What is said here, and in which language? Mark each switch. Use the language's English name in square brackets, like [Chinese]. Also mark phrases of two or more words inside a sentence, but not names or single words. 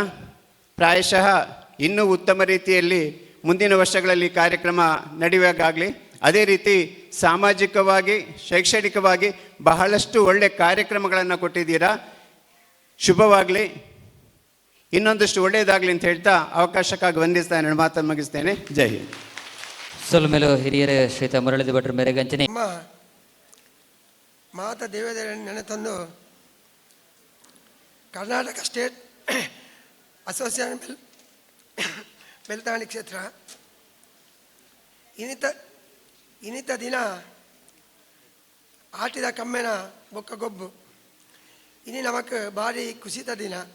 [Kannada] ಪ್ರಾಯಶಃ ಇನ್ನೂ ಉತ್ತಮ ರೀತಿಯಲ್ಲಿ ಮುಂದಿನ ವರ್ಷಗಳಲ್ಲಿ ಕಾರ್ಯಕ್ರಮ ನಡೆಯುವಾಗಲಿ, ಅದೇ ರೀತಿ ಸಾಮಾಜಿಕವಾಗಿ ಶೈಕ್ಷಣಿಕವಾಗಿ ಬಹಳಷ್ಟು ಒಳ್ಳೆಯ ಕಾರ್ಯಕ್ರಮಗಳನ್ನು ಕೊಟ್ಟಿದ್ದೀರಾ. ಶುಭವಾಗಲಿ, ಇನ್ನೊಂದಷ್ಟು ಒಳ್ಳೆಯದಾಗಲಿ ಅಂತ ಹೇಳ್ತಾ ಅವಕಾಶಕ್ಕಾಗಿ ವಂದಿಸ್ತಾ ನನ್ನ ಮಾತನ್ನು ಮುಗಿಸ್ತೇನೆ. ಜೈ ಹಿಂದ್. [Tulu] ಸೊಲ್ಮೆಲು ಹಿರಿಯರ ಶ್ರೀತ ಮುರಳಿದ ಭಟ್ರ ಮೇರೆಗಂಚನೆ ಮಾತಾ ದೇವೇಂದ್ರನ ನೆನೆತಂದು ಕರ್ನಾಟಕ ಸ್ಟೇಟ್ ಅಸೋಸಿಯೇಷನ್ ಬೆಳ್ತಂಗಡಿ ಕ್ಷೇತ್ರ ಇನ್ನಿತ ದಿನ ಆಟಿದ ಕಮ್ಮೆನ ಬೊಕ್ಕ ಗೊಬ್ಬು ಇನಿ ನಮಕ್ ಭಾರಿ ಖುಷಿತ ದಿನ.